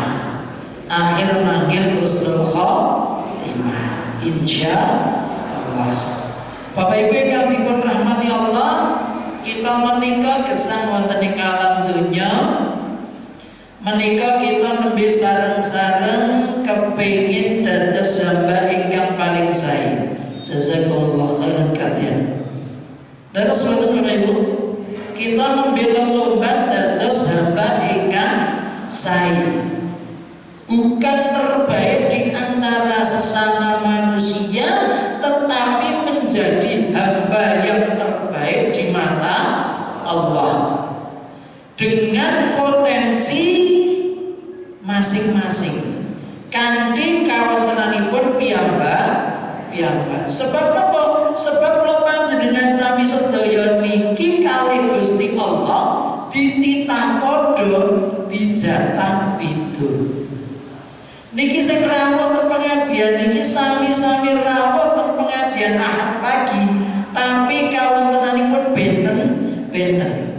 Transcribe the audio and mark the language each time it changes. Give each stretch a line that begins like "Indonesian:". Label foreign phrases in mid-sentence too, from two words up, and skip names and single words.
Javanese: Akhir manggil
Arabic: حسن الخاتمة
Javanese: insyaallah. Bapak Ibu yang dipun rahmati Allah, kita menika gesang wonten ing alam dunya. Menika kita nembe sareng-sareng kepengin dados hamba ingkang paling sae.
Arabic: جزاكم الله خيرا كثيرا.
Javanese: Dados wonten Bapak Ibu, kita nembe lelomba dados hamba ingkang sae.
Indonesian: Bukan terbaik di antara sesama manusia, tetapi menjadi hamba yang terbaik di mata Allah dengan potensi masing-masing.
Javanese: Kanthi kawontenanipun piyambak.
Indonesian: Sebab apa?
Javanese: Sebab kula panjenengan sami sedaya niki kalih Gusti Allah dititah padha dijatah beda. Niki sing rawuh ten pengajian niki sami-sami rawuh ten pengajian Ahad pagi, tapi kawontenanipun benten.